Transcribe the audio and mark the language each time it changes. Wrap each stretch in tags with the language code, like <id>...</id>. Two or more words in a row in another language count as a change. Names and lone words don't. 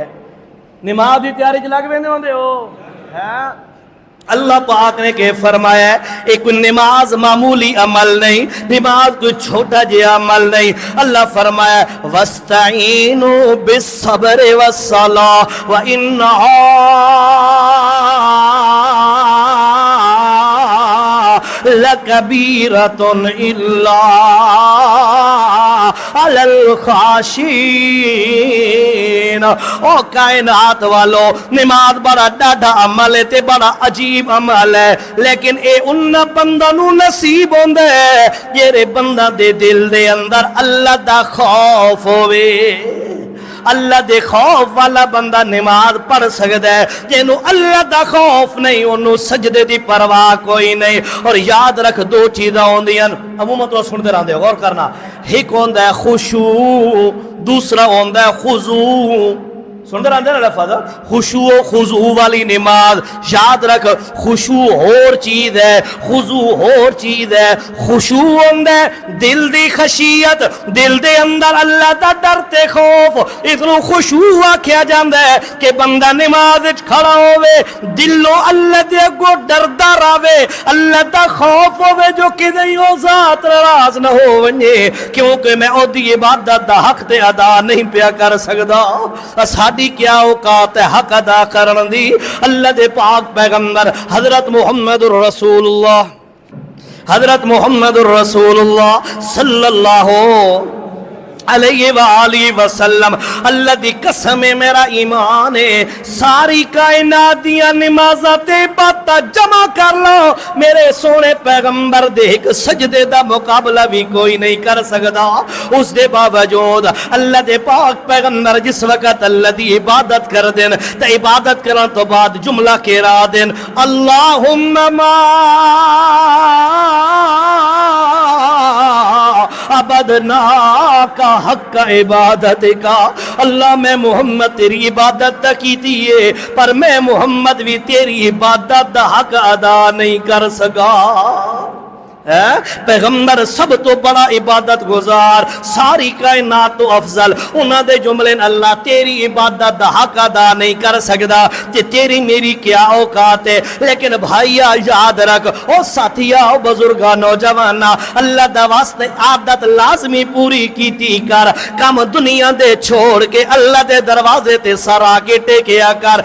<pa>نماز دی تیاری چ لگ ویندے ہوندے ہو۔ ہیں اللہ پاک نے کے فرمایا اک نماز معمولی عمل نہیں، نماز کوئی چھوٹا جیہا عمل نہیں. اللہ فرمایا</pa> <ar>واستعينوا بالصبر والصلاة وإنها لكبيرة إلا على الخاشعين.</ar> <pa>او کائنات والو، نماز بڑا ڈاڈھا عمل ہے تے بڑا عجیب عمل ہے، لیکن اے انہاں بندیاں نوں نصیب ہوندا ہے جیہڑے بندیاں دے دل دے اندر اللہ دا خوف ہووے. اللہ دے خوف والا بندہ نماز پڑھ سکتا ہے. جنہاں اللہ دا خوف نہیں انہاں نے سجدے دی پرواہ کوئی نہیں. اور یاد رکھ دو چیزاں ہوندیاں عموماً تو سنتے رہتے ہو، غور کرنا. اک ہوندا ہے خشوع، دوسرا ہوندا ہے خضوع. سنتے رہتے نا لفظ خشوع خضوع والی نماز. یاد رکھ خشوع ہور چیز ہے، خضوع ہور چیز ہے. خشوع ہوندا ہے دل دی خشیت، دل دے اندر اللہ دا ڈر تے خوف. اینوں خشوع آکھیا جاندا ہے کہ بندہ نماز وچ کھڑا ہووے، دلوں اللہ دے اگوں ڈردا رہے، اللہ دا خوف ہووے جو کتے او ذات ناراض نہ ہو وینے، کیونکہ میں اودی عبادت دا حق تے ادا نہیں پیا کر سکدا. کیا اوقات ہے حق ادا کرن دی. اللہ دے پاک پیغمبر حضرت</pa> <ar>محمد رسول الله صلى الله عليه وسلم.</ar> <pa>اللہ دی قسم ہے میرا ایمان ہے، ساری کائنات دیاں نمازاں تے عبادتاں جمع کر لو، میرے سوہنے پیغمبر دے اک سجدے دا مقابلہ وی کوئی نہیں کر سکدا. اس دے باوجود اللہ دے پاک پیغمبر جس ویلے اللہ دی عبادت کر دین تے عبادت کرن توں بعد جملہ کیہڑا دین</pa> <ar>اللهم ما عبدنا ك حق عبادت ك.</ar> <ur>اللہ میں محمد تیری عبادت کی تھی پر میں محمد بھی تیری عبادت کا حق ادا نہیں کر سکا.</ur> <pa>پیغمبر سب توں وڈا عبادت گزار، ساری کائنات توں افضل. انہاں نے جملے اللہ تیری عبادت دا حق ادا نہیں کر سکتا تے تیری میری کیا اوقات ہے. لیکن بھائیا یاد رکھ، او ساتھیا، او بزرگا، نوجواناں، اللہ دا واسطے عادت لازمی پوری کیتی کر. کم دنیا دے چھوڑ کے اللہ دے دروازے تے سر آکے ٹیکیا کر.</pa>